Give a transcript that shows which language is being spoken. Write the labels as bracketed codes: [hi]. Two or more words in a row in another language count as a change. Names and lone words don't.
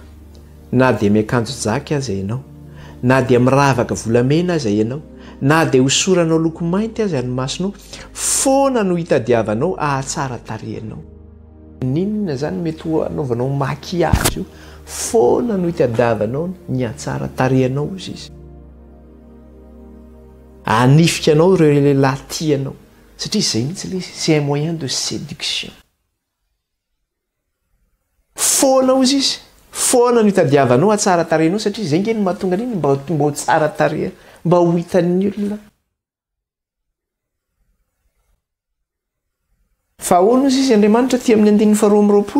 [mg] Na dia miakanjo jaka aza ianao, na dia miravaka volamena aza ianao, na dia hosoranao loko mainty aza ny masonao, foana no hitadiavanao ahatsara tarehinao. Ninona zany mety ho anaovanao maquillage io? Foana no hitadiavanao ny ahatsara tarehinao izy izy. Anifikanao ireo lehilahy tianao. Satria izay mihitsy ilay izy, [fr] c'est un moyen de séduction. [mg] Foana hozy izy. Foana no hitadiavanao ahatsara tarehinao satria izay nge no mahatonga an'iny mba ho tsara tarehy, mba ho hitan'ny olona. Fa ahoana hozy izy Andriamanitra ty amin'ny andininy faharoa amby roapolo?